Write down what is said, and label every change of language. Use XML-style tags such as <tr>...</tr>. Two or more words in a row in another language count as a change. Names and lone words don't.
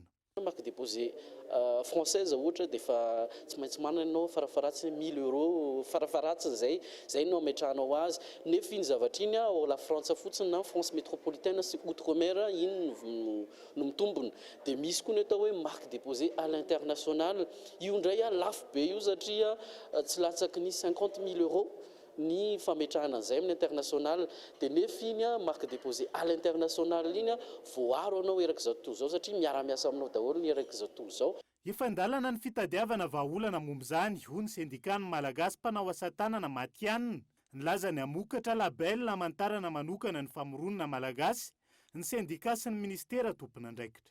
<fr>Marque déposé française</fr> <mg>ohatra dia fa tsy maintsy manana ianao farafaratsy 1000 € farafaratsy zay no ametrahanao azy nefa iny zavatra iny ao la France fotsiny na France métropolitaine sy outre-mer iny no mitombony dia misy koa ny atao hoe</mg> <fr>marque déposé à l'international</fr> <mg>io ndray lafo be io satria tsy latsaky ny 50 000 € ny fametrahana an'izay amin'ny international dia nefa iny</mg> <fr>marque déposé à l'international</fr> <mg>iny voaro anao erak'izao tontolo izao satria miara-miasa aminao daholo ny erak'izao tontolo izao. Efa andalana ny fitadiavana vahaolana momba izany hoy ny sendikany malagasy mpanao asa tanana Matianina nilaza ny hamokatra label hamantarana manokana ny famoronana malagasy ny sendika sy ny ministera tompona andraikitra.</mg>